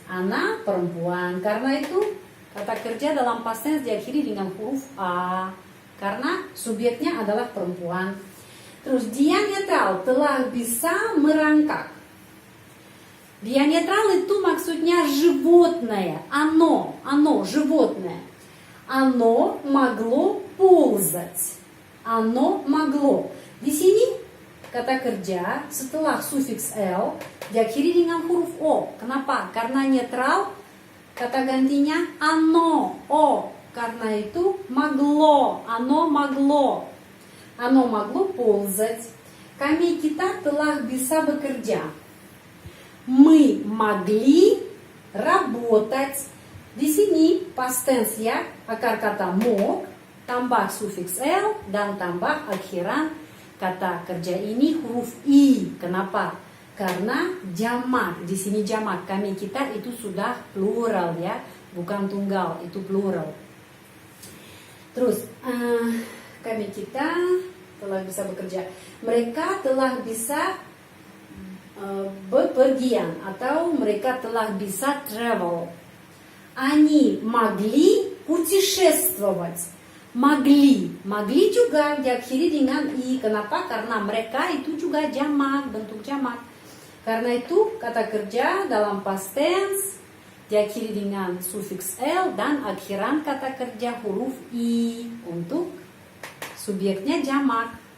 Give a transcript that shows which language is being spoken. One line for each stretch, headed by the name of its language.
Indonesian: Она perempuan. Karena itu kata kerja dalam past tense diakhiri dengan huruf a. Karena subjeknya adalah perempuan. Terus dia netral telah bisa merangkak. Dia netral itu maksudnya животное.
Russian: Оно, животное. Оно могло ползать. Оно могло.
Indonesian: Di sini kata kerja setelah sufiks L diakhiri dengan huruf O. Kenapa? Karena netral, kata gantinya ano, O. Karena itu
Russian: могло, оно могло. Оно могло ползать.
Indonesian: Kita telah bisa bekerja.
Russian: Мы могли работать.
Indonesian: Di sini past tense ya, akar kata mog tambah sufiks L dan tambah akhiran kata kerja ini huruf I. Kenapa? Karena jamak. Di sini jamak. Kita itu sudah plural ya, bukan tunggal, itu plural. Terus kita telah bisa bekerja. Mereka telah bisa bepergian atau mereka telah bisa travel.
Russian: Они могли путешествовать.
Indonesian: Могли juga diakhiri dengan i. Kenapa? Karena mereka itu juga jamak, bentuk jamak. Karena itu kata kerja dalam past tense diakhiri dengan sufiks L dan akhiran kata kerja huruf i untuk subjeknya jamak.